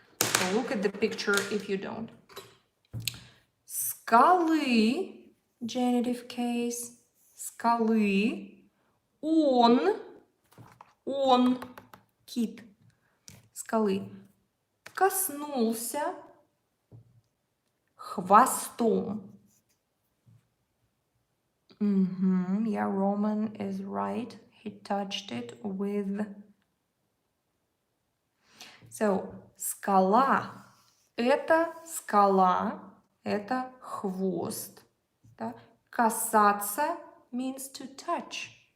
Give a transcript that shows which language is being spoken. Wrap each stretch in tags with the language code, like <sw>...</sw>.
<en>So look at the picture if you don't.</en> <ru>Скалы,</ru> <en>genitive case,</en> <ru>скалы, он, кит, скалы, коснулся хвостом.</ru> <en>Yeah, Roman is right. He touched it with... So, скала</en> <ru>Это скала, это хвост. Да?</ru> <en>Касаться means to touch.</en>